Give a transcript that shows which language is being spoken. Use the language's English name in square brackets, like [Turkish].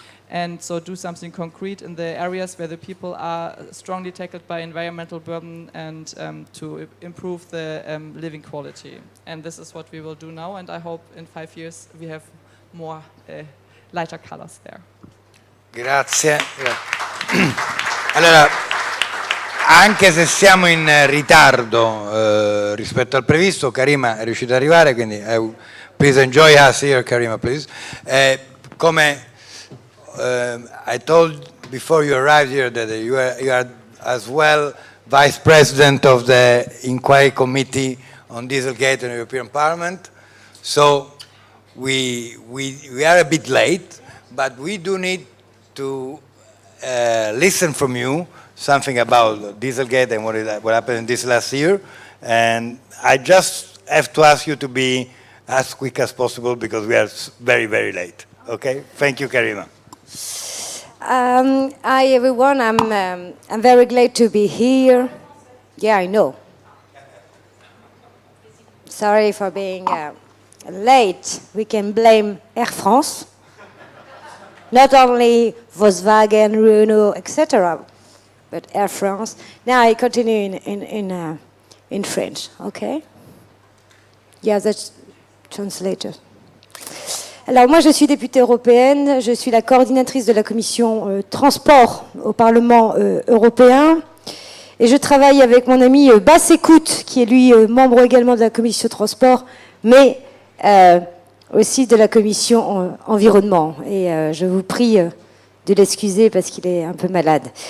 [English] And so do something concrete in the areas where the people are strongly tackled by environmental burden, and to improve the living quality. And this is what we will do now, and I hope in 5 years we have more lighter colors there. [Italian] Grazie. Allora, anche se siamo in ritardo rispetto al previsto, Karima è riuscita ad arrivare, quindi [English] please enjoy us here, Karima, please. Come I told before you arrived here that you are as well Vice President of the Inquiry Committee on Dieselgate in the European Parliament, so we are a bit late, but we do need to listen from you something about Dieselgate and what happened in this last year. And I just have to ask you to be as quick as possible, because we are very, very late. Okay? Thank you, Karima. Hi, everyone. I'm very glad to be here. Yeah, I know. Sorry for being late. We can blame Air France. Not only Volkswagen, Renault, etc., but Air France. Now I continue in French, okay? Yeah, that's translator. [French] Alors moi je suis députée européenne, je suis la coordinatrice de la commission transport au Parlement européen, et je travaille avec mon ami Basse Écoute, qui est lui membre également de la commission transport, mais aussi de la commission environnement, et je vous prie de l'excuser parce qu'il est un peu malade.